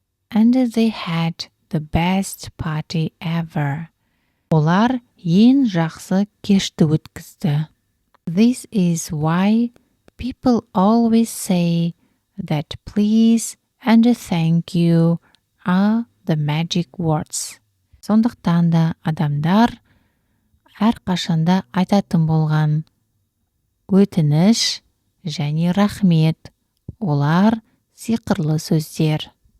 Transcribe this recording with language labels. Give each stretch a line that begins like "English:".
English: And they had the best party ever.
Kazakh: Олар ең жақсы кешті өткізді.
English: This is why people always say that please and thank you are the magic words.
Kazakh: Сондықтан да адамдар әрқашанда айтатын болған өтініш және рахмет, олар сиқырлы сөздер.